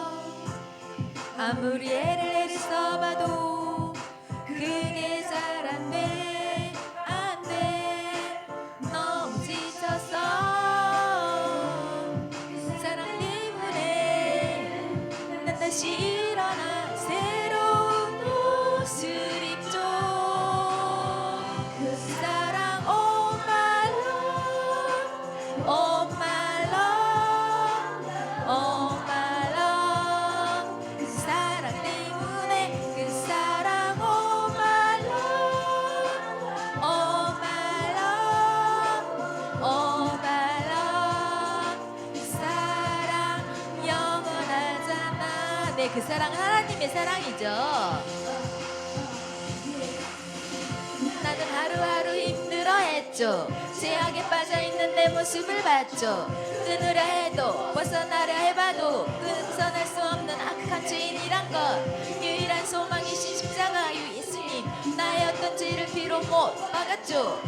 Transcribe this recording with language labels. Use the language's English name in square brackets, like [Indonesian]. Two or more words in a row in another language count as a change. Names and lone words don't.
[Korean] 아무리 애를 써봐도 그게 잘 안돼 안돼 너무 지쳤어 사랑 때문에 난 다시 일어나 새로운 옷을 입죠 그 사랑 [English] Oh my love Oh my love Oh my love [Korean] 그 사랑 때문에 그 사랑 [English] Oh my love Oh my love Oh my love [Korean] 그 사랑 영원하잖아 네, 그 사랑은 하나님의 사랑이죠. 나는 하루하루 힘들어했죠. 제약에 빠져있는 내 모습을 봤죠. 끊으려 해도 벗어나려 해봐도 끊어낼 수 없는 악한 죄인이란 것 유일한 소망이신 십자가유 예수님 나의 어떤 죄를 피로 못 막았죠.